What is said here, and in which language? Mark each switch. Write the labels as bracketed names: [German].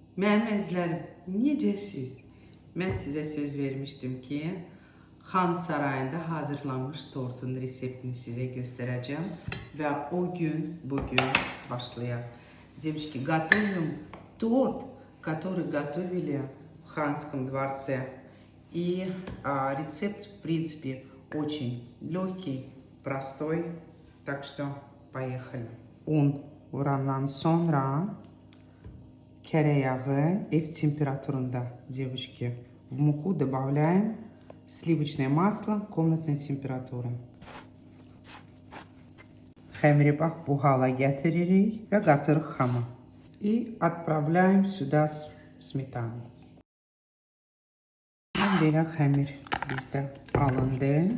[Azerbaijani] Mənim əzizlərim, necəsiz? Mən sizə söz vermişdim ki, Xan Sarayında hazırlanmış tortun reseptini sizə göstərəcəm və o gün, bugün başlayaq. [Russian] Девочки, готовим торт, который готовили в Ханском дворце. И рецепт, в принципе, очень легкий, простой. Так что поехали. [Azerbaijani] Un vurandan sonra tereyağı ev температурunda, девочки. [Russian] В муку добавляем сливочное масло комнатной температуры. [Azerbaijani] Xəmiri bax bu hala gətiririk və qatırıq xama. [Russian] И отправляем сюда сметану. [Azerbaijani] Belə xəmir bizdə alındı.